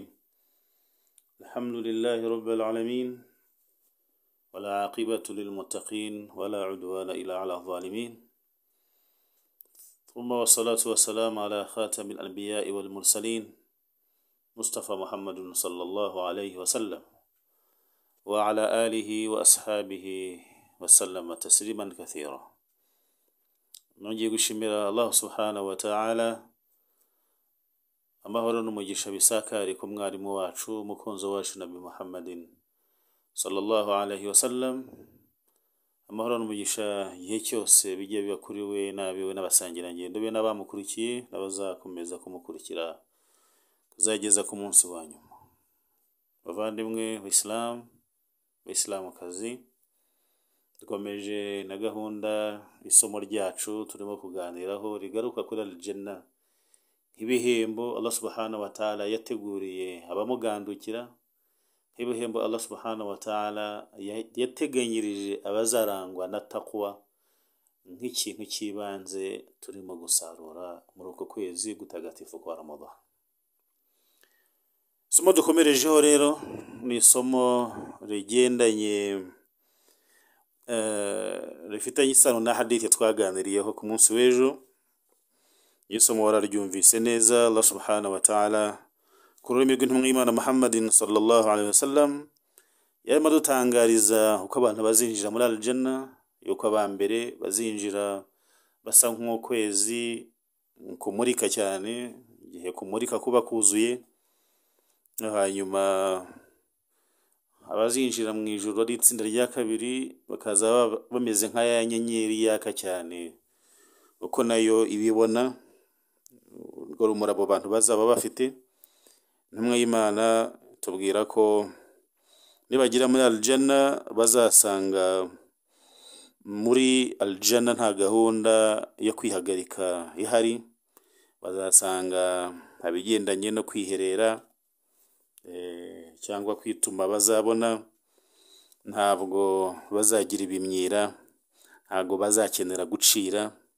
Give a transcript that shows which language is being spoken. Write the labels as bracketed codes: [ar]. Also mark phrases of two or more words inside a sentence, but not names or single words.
[ar] الحمد لله رب العالمين، ولا عاقبة للمتقين ولا عدوان إلا على الظالمين، ثم والصلاة والسلام على خاتم الأنبياء والمرسلين مصطفى محمد صلى الله عليه وسلم وعلى آله وأصحابه وسلم تسليما كثيرا. [rw] nongeye gushimira Allah [ar] سبحانه وتعالى, [rw] amahoro n'umugisha bisakare ku mwarimu wacu umukunzo wacu [ar] نبي محمد صلى الله عليه وسلم. [rw] Amahoro n'umugisha igihe cyose bigiye biba kuri we n'abiwe n'abasangirangendo be n'abamukurikiye n'abazakomeza kumukurikira kuzageza ku munsi wa nyuma. Bavandimwe Islamukazi, dukomeje na gahunda isomo ryacu turimo kuganiraho rigaruka kuri al-Jannah nk'ibihembo Allah [ar] سبحانه وتعالى [rw] yateguriye abamugandukira, nk'ibihembo Allah [ar] سبحانه وتعالى [rw] yateganyirije abazarangwa na taqwa, nk'ikintu cy'ibanze turimo gusarura muri uko kwezi gutagatifu kwa Ramadan. Isomo dukomerejeho rero ni isomo rigendanye rifitanye isano na hadithi twaganiriyeho ku munsi w'ejo. Isomo wararyumvise neza. Allah [ar] سبحانه وتعالى [rw] ku rurimi rw'intumwa y'Imana [ar] محمد صلى الله عليه وسلم [rw] yarimo dutangariza uko abantu bazinjira muri al-Jannah, yuko abambere bazinjira basa nk'ukwezi kumurika cyane, igihe kumurika kuba kuzuye, hanyuma abazinjira mu ijuru ari itsinda rya kabiri bakaza bameze nka ya nyenyeri yaka cyane uko nayo ibibona, urwo rumuri abo bantu bazaba bafite. Intumwa y'Imana tubwira ko nibagira muri al-Jannah bazasanga muri al-Jannah nta gahunda yo kwihagarika ihari, bazasanga abigendanye no kwiherera cyangwa kwituma bazabona, ntabwo bazagira ibimyira, ntabwo bazakenera gucira.